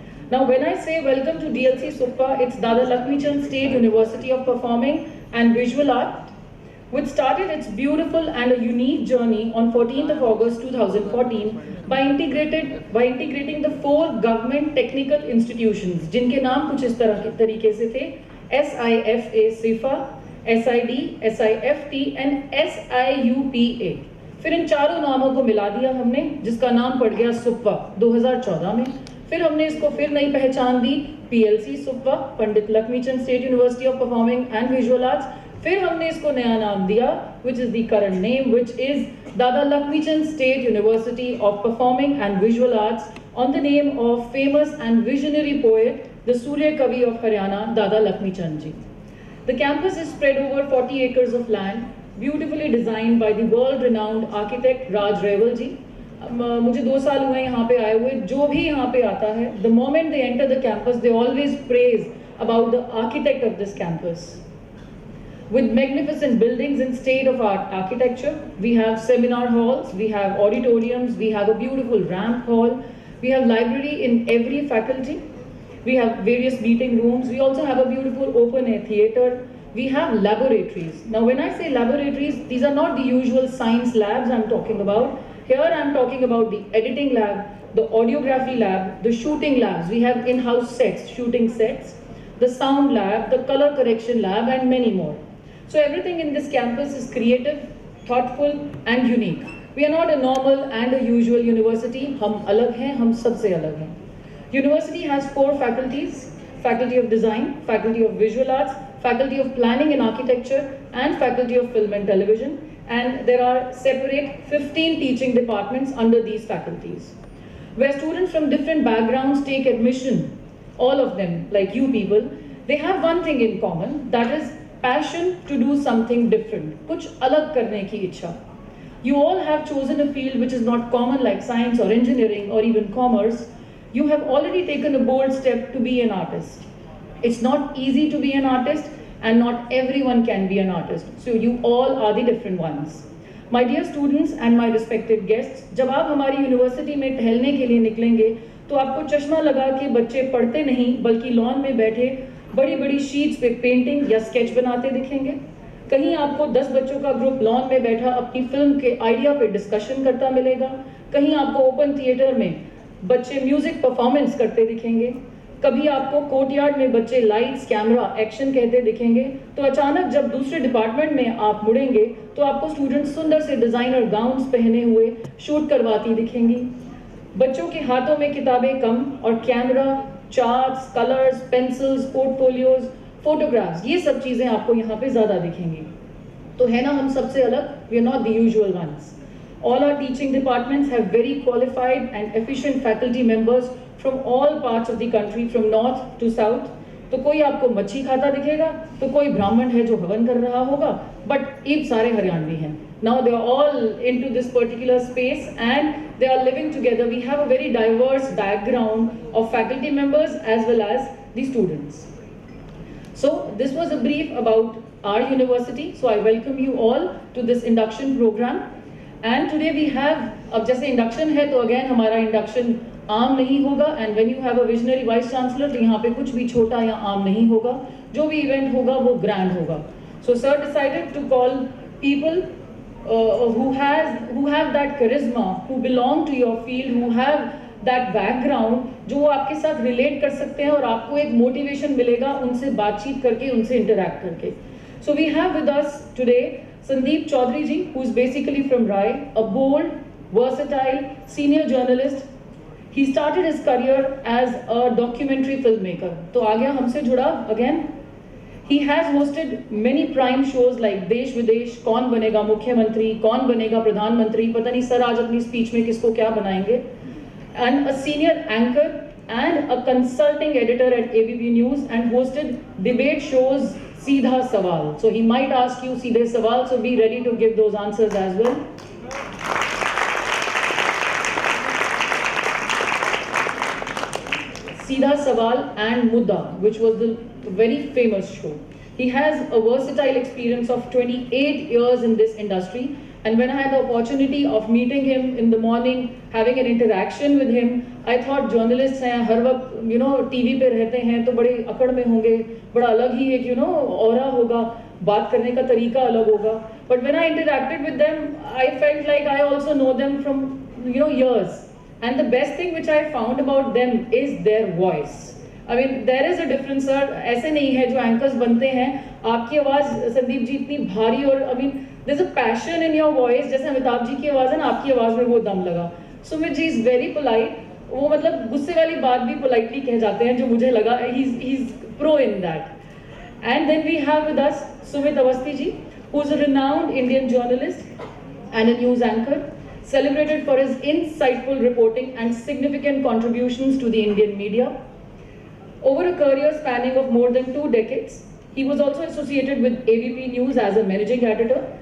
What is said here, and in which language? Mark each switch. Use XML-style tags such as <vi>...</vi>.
<en>Now, when I say welcome to DLC Supwa, it's Dada Lakshmi Chand State University of Performing and Visual Art, which started its beautiful and a unique journey on 14th of August 2014 by integrating the 4 government technical institutions,</en> <hi>जिनके नाम कुछ इस तरह के तरीके से थे:</hi> <en>SIFA SIFA, SID, SIFT and SIUPA.</en> <hi>फिर इन चारों नामों को मिला दिया हमने, जिसका नाम पड़ गया सुप्पा 2014 में. फिर हमने इसको फिर नई पहचान दी PLC Suppa, Pandit Lakshmi Chand state university of performing and visual arts. फिर हमने इसको नया नाम दिया,</hi> <en>which is the current name, which is Dada Lakshmi Chand State University of Performing and Visual Arts, on the name of famous and visionary poet, the Surya Kavi of Haryana, Dada Lakshmi Chand ji. The campus is spread over 40 acres of land, beautifully designed by the world-renowned architect Raj Reval ji.</en> <hi>मुझे 2 साल हुए यहाँ पे आए हुए. जो भी यहाँ पे आता है,</hi> <en>the moment they enter the campus, they always praise about the architect of this campus. With magnificent buildings in state-of-art architecture, we have seminar halls, we have auditoriums, we have a beautiful ramp hall, we have library in every faculty, we have various meeting rooms, we also have a beautiful open-air theatre, we have laboratories. Now, when I say laboratories, these are not the usual science labs I'm talking about. Here I'm talking about the editing lab, the audiography lab, the shooting labs. We have in-house sets, shooting sets, the sound lab, the color correction lab, and many more. So everything in this campus is creative, thoughtful, and unique. We are not a normal and a usual university.</en> <hi>हम अलग हैं, हम सबसे अलग हैं.</hi> <en>University has 4 faculties: Faculty of Design, Faculty of Visual Arts, Faculty of Planning and Architecture, and Faculty of Film and Television. And there are separate 15 teaching departments under these faculties, where students from different backgrounds take admission. All of them, like you people, they have one thing in common, that is passion to do something different,</en> <hi>कुछ अलग करने की इच्छा.</hi> <en>You all have chosen a field which is not common, like science or engineering or even commerce. You have already taken a bold step to be an artist. It's not easy to be an artist, and not everyone can be an artist. So you all are the different ones. My dear students and my respected guests,</en> <hi>जब आप हमारी university में टहलने के लिए निकलेंगे, तो आपको चश्मा लगा के बच्चे पढ़ते नहीं बल्कि लॉन में बैठे बड़ी बड़ी शीट्स पे पेंटिंग या स्केच बनाते दिखेंगे. कहीं आपको 10 बच्चों का ग्रुप लॉन में बैठा अपनी फिल्म के आइडिया पे डिस्कशन करता मिलेगा. कहीं आपको ओपन थिएटर में बच्चे म्यूजिक परफॉर्मेंस करते दिखेंगे. कभी आपको कोर्टयार्ड में बच्चे लाइट्स, कैमरा, एक्शन कहते दिखेंगे. तो अचानक जब दूसरे डिपार्टमेंट में आप मुड़ेंगे तो आपको स्टूडेंट्स सुंदर से डिजाइनर गाउन्स पहने हुए शूट करवाती दिखेंगी. बच्चों के हाथों में किताबें कम और camera, charts, colours, pencils, portfolios, photographs, ये सब चीज़ें आपको यहाँ पे ज़्यादा दिखेंगी. तो है ना हम सबसे अलग.</hi> <en>We are not the usual ones. All our teaching departments have very qualified and efficient faculty members from all parts of the country, from north to south.</en> <hi>तो कोई आपको मच्छी खाता दिखेगा, तो कोई ब्राह्मण है जो हवन कर रहा होगा, but ये सारे हरियाणवी हैं.</hi> <en>Now they are all into this particular space and they are living together. We have a very diverse background of faculty members as well as the students. So this was a brief about our university. So I welcome you all to this induction program. And today we have,</en> <hi>अब जैसे induction है तो again हमारा induction आम नहीं होगा.</hi> <en>and when you have a visionary vice chancellor,</en> <hi>तो यहाँ पे कुछ भी छोटा या आम नहीं होगा. जो भी इवेंट होगा वो ग्रैंड होगा.</hi> <en>so sir decided to call people who have that charisma, who belong to your field, who have that background,</en> <hi>जो आपके साथ रिलेट कर सकते हैं और आपको एक मोटिवेशन मिलेगा उनसे बातचीत करके, उनसे इंटरैक्ट करके.</hi> <en>So we have with us today Sandeep Chaudhary ji, who is basically from Rai, a bold, versatile senior journalist. He started his career as a documentary filmmaker.</en> <hi>तो आ गया हमसे जुड़ा again.</hi> <en>He has hosted many prime shows like</en> <hi>देश विदेश, कौन बनेगा मुख्यमंत्री, कौन बनेगा प्रधानमंत्री, पता नहीं सर आज अपनी स्पीच में किसको क्या बनाएंगे.</hi> <en>And a senior anchor and a consulting editor at ABP News and hosted debate shows Seedha Sawal. So he might ask you सीधे सवाल, so be ready to give those answers as well. Seedha Sawal and Mudda, which was the very famous show. He has a versatile experience of 28 years in this industry And when I had the opportunity of meeting him in the morning, having an interaction with him, I thought journalists</en> <hi>हैं हर वक्त TV पे रहते हैं तो बड़े अकड़ में होंगे, बड़ा अलग ही एक ऑरा होगा, बात करने का तरीका अलग होगा.</hi> <en>But when I interacted with them, I felt like I also know them from years. And the best thing which I found about them is their voice. I mean, there is a difference, sir.</en> <hi>ऐसे नहीं है जो anchors बनते हैं, आपकी आवाज़ संदीप जी इतनी भारी और</hi> <en>I mean, there's a passion in your voice.</en> <hi>जैसे अमिताभ जी की आवाज़ है ना, आपकी आवाज़ में वो दम लगा.</hi> <en>Sumit ji is very polite.</en> <hi>वो मतलब गुस्से वाली बात भी politely कह जाते हैं, जो मुझे लगा</hi> <en>he's pro in that. And then we have with us Sumit Awasthi ji, who is a renowned Indian journalist and a news anchor, celebrated for his insightful reporting and significant contributions to the Indian media. Over a career spanning of more than 2 decades, he was also associated with ABP News as a managing editor.</en>